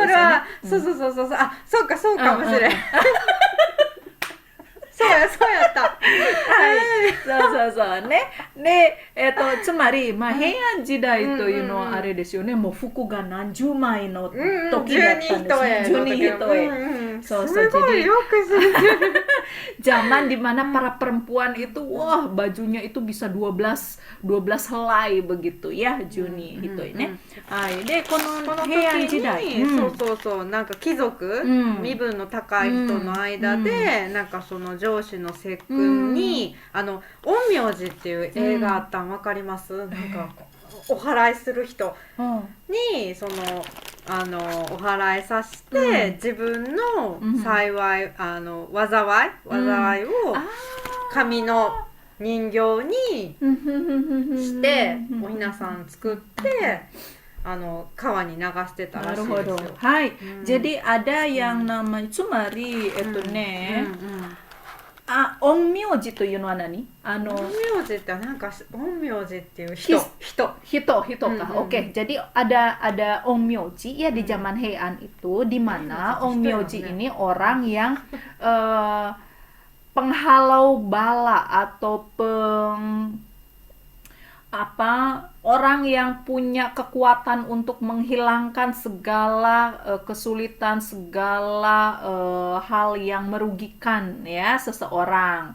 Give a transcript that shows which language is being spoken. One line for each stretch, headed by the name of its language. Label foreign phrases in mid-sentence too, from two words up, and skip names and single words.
Japanese: それは、そう。あ、そうかもしれん。そうやった。そうね。で、つまり、まあ、平安時代というのはあれですよね。もう服が何十枚の時だったんですね。12一重。すごいよく知ってる。
Indonesian: Zaman dimana para perempuan itu, wah, bajunya itu bisa 12 helai begitu ya, Juni itu ね。
Japanese: はい。で、この平安時代。そう、なんか貴族、身分の高い人の間で、なんかその上司の節句に、陰陽師っていう映画あったん分かります？なんかお祓いする人にそのお祓いさせて、自分の幸い災いを紙の人形にしておひなさん作って川に流してたらしいですよ。
Indonesian: はい。Jadi ada yang namanya Tsumariね。
Japanese: 陰陽師というのは何？陰陽師ってなんか陰陽師っていう人か。
Indonesian: Oke. Jadi ada ongmyoji ya di zaman Heian itu, di mana ongmyoji ini orang yang penghalau bala atau orang yang punya kekuatan untuk menghilangkan segala kesulitan, segala hal yang merugikan ya seseorang.